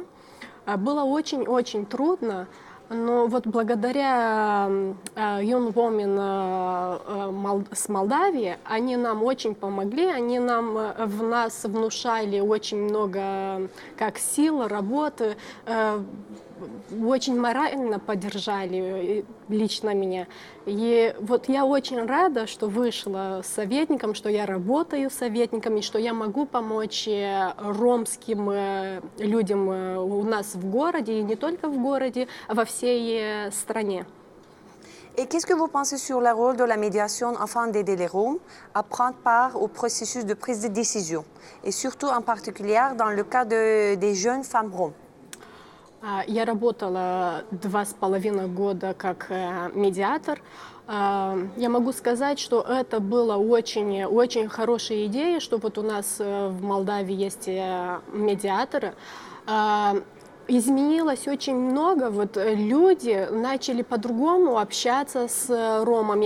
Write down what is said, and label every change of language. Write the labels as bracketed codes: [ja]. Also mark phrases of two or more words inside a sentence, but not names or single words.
[ru] Было очень-очень трудно. Но вот благодаря Young Women с Молдавии, они нам очень помогли, они в нас внушали очень много как сил, работы, очень морально поддержали лично меня. И вот я очень рада, что вышла советником, что я работаю советником, и что я могу помочь ромским людям у нас в городе, и не только в городе, а во всей стране. [fr] Et qu'est-ce que vous pensez sur le rôle de la médiation afin d'aider les Roms à prendre part au processus de prise de décision, et surtout en particulier dans le cas des jeunes femmes roms? [ru] Я работала 2,5 года как медиатор. Я могу сказать, что это была очень хорошая идея, что вот у нас в Молдавии есть медиаторы. Изменилось очень много, вот люди начали по-другому общаться с ромами.